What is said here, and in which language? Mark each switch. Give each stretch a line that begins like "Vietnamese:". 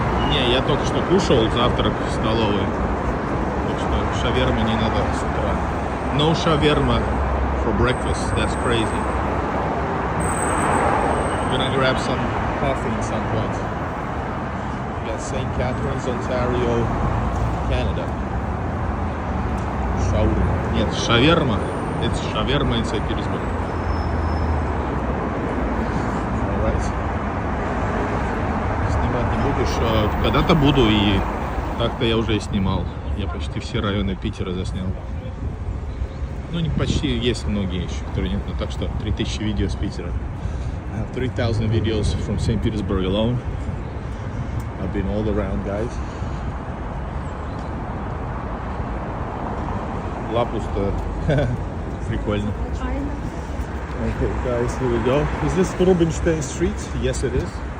Russian: Не, я только что кушал завтрак в столовой. Так что шавермы не надо с утра.
English: No shawarma for breakfast. That's crazy. I'm gonna grab some coffee at some point. We got St. Catharines, Ontario, Canada. Shawarma.
Russian: Нет, шаверма.
English: It's shawarma in St. Petersburg. Alright.
Russian: Снимать не будешь? Когда-то буду, и так-то я уже и снимал. Я почти все районы Питера заснял. Ну, не почти, есть многие еще, которые нет. Но так что 3000 видео с Питера.
English: I have 3000 videos from St. Petersburg alone. I've been all around, guys.
Russian: Лапуста. Прикольно.
English: Okay, guys, here we go. Is this Rubinstein Street? Yes, it is.